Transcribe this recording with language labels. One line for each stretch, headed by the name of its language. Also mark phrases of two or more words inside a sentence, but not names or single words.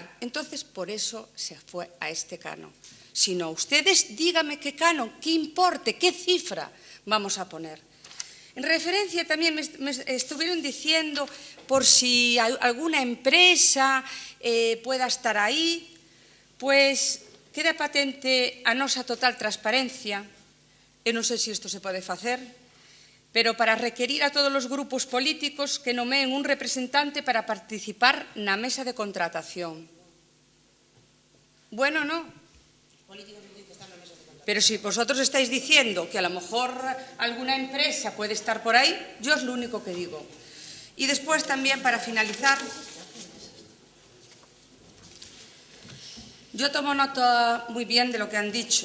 Spanish: Entonces, por eso se fue a este canon. Si no, ustedes díganme qué canon, qué importe, qué cifra vamos a poner. En referencia también me estuvieron diciendo por si alguna empresa pueda estar ahí, pues queda patente
Galician: a nosa total transparencia. Eu non sei se isto se pode facer, pero para requerir a todos os grupos políticos que nomeen un representante para participar na mesa de contratación.
Spanish: Bueno, no. Pero si vosotros estáis diciendo que a lo mejor alguna empresa puede estar por ahí, yo es lo único que digo. Y después también, para finalizar, yo tomo nota muy bien de lo que han dicho.